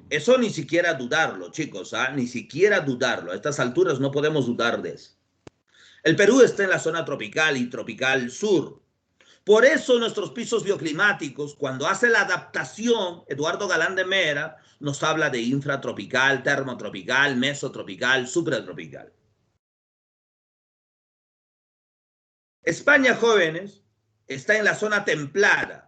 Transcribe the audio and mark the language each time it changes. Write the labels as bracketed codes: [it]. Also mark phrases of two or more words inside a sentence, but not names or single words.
[es] Eso ni siquiera dudarlo, chicos, ¿ah? Ni siquiera dudarlo. A estas alturas no podemos dudar de eso. El Perú está en la zona tropical y tropical sur. Por eso nuestros pisos bioclimáticos, cuando hace la adaptación, Eduardo Galán de Mera nos habla de infratropical, termotropical, mesotropical, supratropical. España, jóvenes, está en la zona templada.